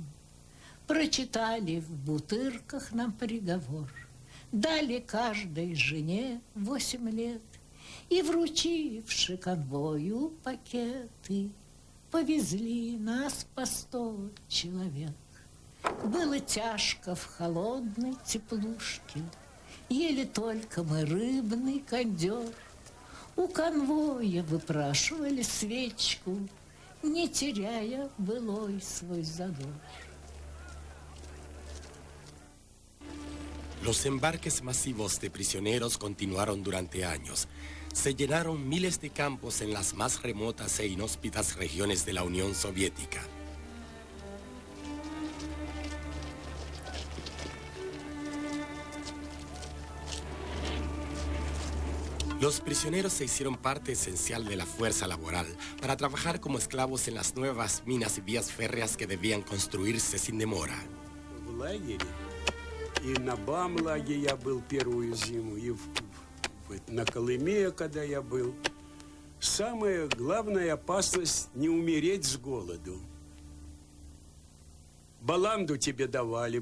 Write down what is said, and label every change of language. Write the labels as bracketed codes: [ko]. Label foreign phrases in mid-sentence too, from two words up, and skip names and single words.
[ru] Прочитали в бутырках нам приговор, дали каждой жене 8 лет и, вручивши конвою пакеты, повезли нас по 100 человек. Было тяжко в холодной теплушке, ели только мы рыбный кондер. У конвоя выпрашивали свечку, не теряя былой свой задор. [es] Los embarques masivos de prisioneros continuaron durante años. Se llenaron miles de campos en las más remotas e inhóspitas regiones de la Unión Soviética. Los prisioneros se hicieron parte esencial de la fuerza laboral para trabajar como esclavos en las nuevas minas y vías férreas que debían construirse sin demora. [ru] В лагере, и на БАМ-лагере я был первую зиму, и на Колыме, когда я был. Самая главная опасность — не умереть с голоду. Баланду тебе давали.